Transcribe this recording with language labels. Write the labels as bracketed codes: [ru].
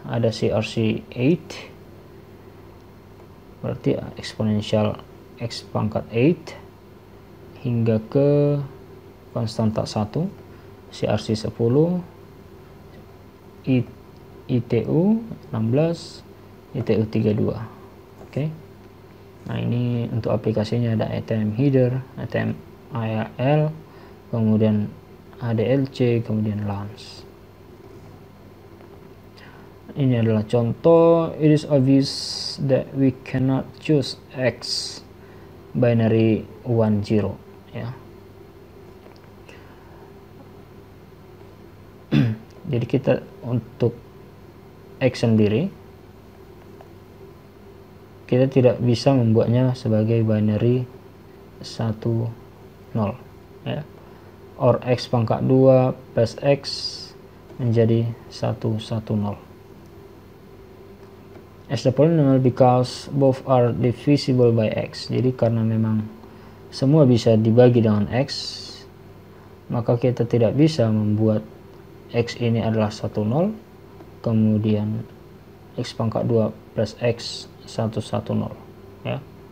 [id] Ada CRC 8, berarti eksponensial x pangkat 8 hingga ke konstanta 1, CRC 10, ITU 16, ITU 32. Oke. Nah, ini untuk aplikasinya ada ATM header, ATM ARL, kemudian ADLC, kemudian LANS. Ini adalah contoh. [en] It is obvious that we cannot choose X binary 1 0, ya. [id] Jadi kita untuk X sendiri kita tidak bisa membuatnya sebagai binary 1 0, ya. Or x pangkat 2 plus x menjadi 1 1 0. [en] As the polynomial because both are divisible by x. [id] Jadi karena memang semua bisa dibagi dengan x, maka kita tidak bisa membuat x ini adalah 1 0, kemudian x pangkat 2 plus x 1 1 0, ya.